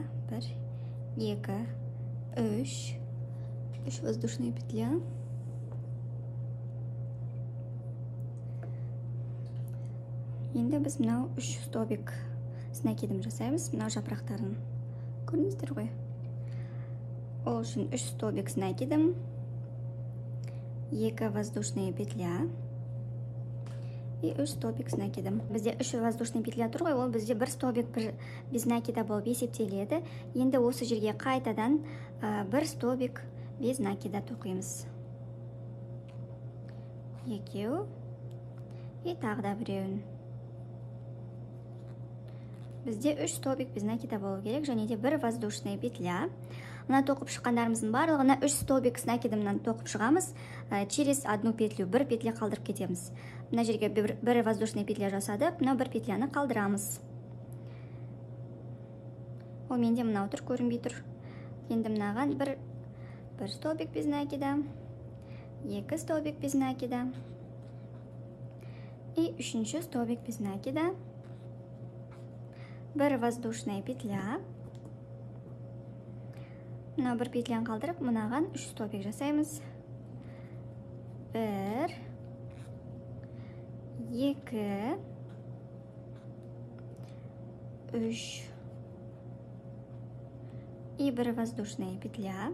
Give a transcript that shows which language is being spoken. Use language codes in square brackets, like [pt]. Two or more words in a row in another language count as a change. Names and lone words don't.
[ru] 1, 2, 3 воздушная петля. [kk] Енді біз мынау 3 [ru] столбик с накидом [kk] жасаймыз. Мынау жапырақтарын көрдіңіздер ғой? Ол үшін [ru] 3 столбик с накидом, 2 воздушная петля и 3 столбик с накидом. [kk] Бізде 3 [ru] воздушный петля [kk] тұр ғой, ол бізде бір [ru] столбик без накида [kk] болып есептеледі. Енді осы жерге қайтадан бір [ru] столбик без накида [kk] тоқимыз. екеу, и тағы да біреуін. Бізде 3 [ru] столбик без накида [kk] болу керек, және де бір [ru] воздушная петля. [kk] Мына тоқып шыққандарымыздың барлығына 3 [ru] столбик с накидымнан [kk] тоқып шығамыз. [ru] Через одну петлю [kk] бір петля қалдырып кетеміз. Мына жерге бір [ru] воздушная петля [kk] жасадық, мына бір петляны қалдырамыз. Ол менде мынау тұр, көрінбей тұр. Енді мынаған бір [ru] столбик без накида, 2 столбик без накида и 3 столбик без накида, бір воздушная петля. [kk] Мына бір петлян қалдырып, мынаған 3 столбик жасаймыз. [ru] 1, 2, 3 и бір воздушная петля.